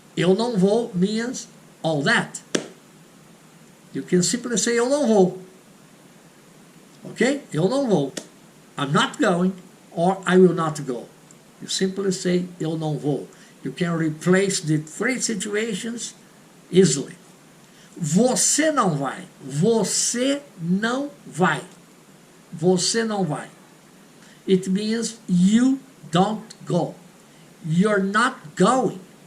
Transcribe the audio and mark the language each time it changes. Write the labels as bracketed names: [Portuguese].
[Portuguese] Eu não vou [English] means all that. You can simply say [Portuguese] eu não vou. Okay? Eu não vou. [English] I'm not going, or I will not go. You simply say [Portuguese] eu não vou. [English] You can replace the three situations easily. [Portuguese] Você não vai. Você não vai. Você não vai. [English] It means you don't go. You're not going.